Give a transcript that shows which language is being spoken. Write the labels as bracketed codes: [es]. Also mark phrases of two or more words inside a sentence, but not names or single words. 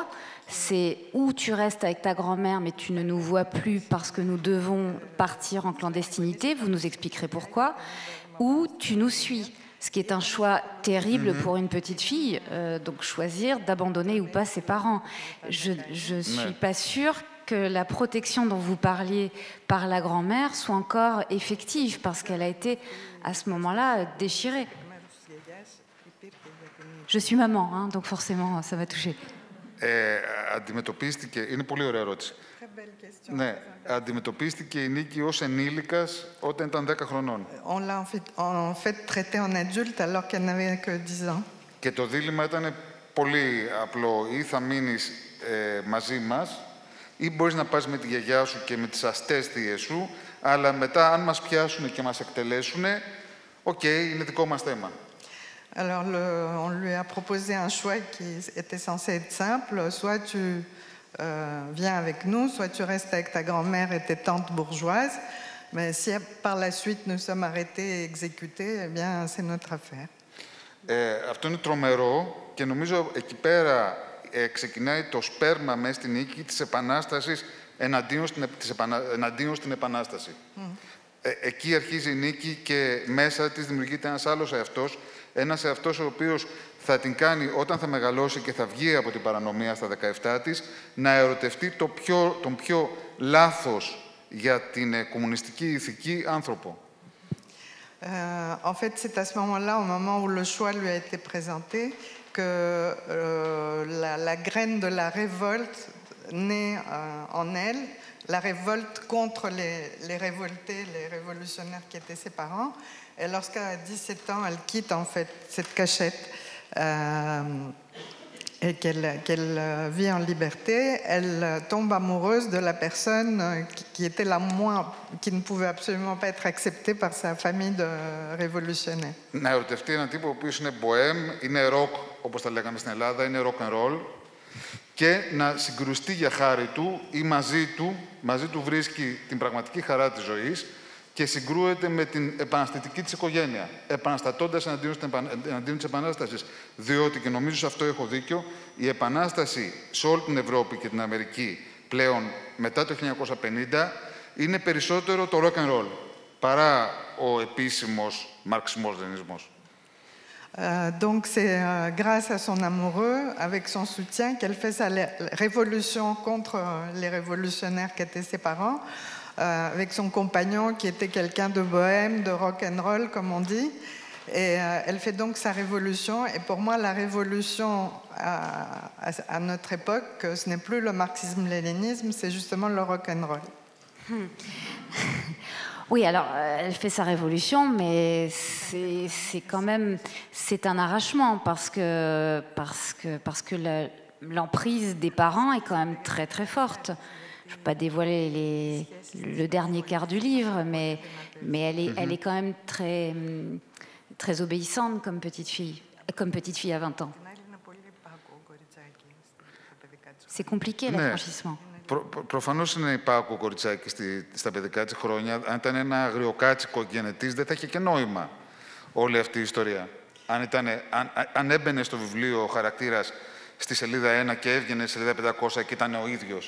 [fr] C'est où tu restes avec ta grand-mère, mais tu ne nous vois plus parce que nous devons partir en clandestinité, vous nous expliquerez pourquoi, ou tu nous suis, ce qui est un choix terrible pour une petite fille, donc choisir d'abandonner ou pas ses parents. Je ne suis pas sûre que la protection dont vous parliez par la grand-mère soit encore effective, parce qu'elle a été à ce moment-là déchirée. Je suis maman, hein, donc forcément ça va toucher. [el] αντιμετωπίστηκε... Είναι πολύ ωραία ερώτηση. Ναι, αντιμετωπίστηκε η Νίκη ως ενήλικας όταν ήταν 10 χρονών. [fr] On l'a en fait traité en adulte alors qu'elle n'avait que 10 ans. [el] Και το δίλημμα ήταν πολύ απλό. Ή θα μείνεις μαζί μας, ή μπορείς να πας με τη γιαγιά σου και με τις αστές θείες σου, αλλά μετά αν μας πιάσουν και μας εκτελέσουν, οκ, είναι δικό μας θέμα. [fr] Alors, on lui a proposé un choix qui était censé être simple. Soit tu viens avec nous, soit tu restes avec ta grand-mère et tes tantes bourgeoises. Mais si par la suite nous sommes arrêtés et exécutés, eh bien, c'est notre affaire. [el] Αυτό είναι τρομερό και νομίζω εκεί πέρα ξεκινάει το σπέρμα μέσα στην νίκη της επανάστασης εναντίον στην επανάσταση. Εκεί αρχίζει η νίκη και μέσα της δημιουργείται ένας εαυτός ο οποίος θα την κάνει όταν θα μεγαλώσει και θα βγει από την παρανομία στα 17 της, να ερωτευτεί τον πιο λάθος για την κομμουνιστική ηθική άνθρωπο. [fr] En fait, c'est à ce moment-là, au moment où le choix lui a été présenté, que la graine de la révolte naît en elle, la révolte contre les révoltés, les révolutionnaires qui étaient ses parents. Et lorsqu'à 17 ans, elle quitte en fait cette cachette et qu'elle vit en liberté, elle tombe amoureuse de la personne qui était qui ne pouvait absolument pas être acceptée par sa famille de révolutionnaires. [el] Να ερωτευτεί έναν τύπο ο οποίος είναι bohème, είναι rock, όπως τα λέγαμε στην Ελλάδα, είναι [en] rock and roll, [el] και να συγκρουστεί για χάρη του ή μαζί του βρίσκει την πραγματική χαρά της ζωής και συγκρούεται με την επαναστατική της οικογένεια, επαναστατώντας εναντίον της Επανάστασης. Διότι, και νομίζω σε αυτό έχω δίκιο, η Επανάσταση σε όλη την Ευρώπη και την Αμερική πλέον μετά το 1950 είναι περισσότερο το [en] rock and roll [el] παρά ο επίσημος μαρξισμός-λενινισμός. [fr] Donc c'est grâce à son amoureux, avec son soutien, qu'elle fait sa révolution contre les révolutionnaires qui étaient ses parents, avec son compagnon qui était quelqu'un de bohème, de [en] rock and roll [fr] comme on dit, et elle fait donc sa révolution. Et pour moi, la révolution à notre époque, ce n'est plus le marxisme-léninisme, c'est justement le [en] rock and roll. [fr] Oui, alors elle fait sa révolution, mais c'est quand même un arrachement parce que l'emprise des parents est quand même très très forte. Je ne vais pas dévoiler le dernier quart du livre, mais elle est quand même très très obéissante comme petite fille à 20 ans. C'est compliqué l'affranchissement. [el] Προφανώς είναι υπάκουο κοριτσάκι στα παιδικά της χρόνια. Αν ήταν ένα αγριοκάτσικο γενετής, δεν θα είχε και νόημα όλη αυτή η ιστορία. Αν έμπαινε στο βιβλίο ο χαρακτήρας στη σελίδα 1 και έβγαινε στη σελίδα 500 και ήταν ο ίδιος.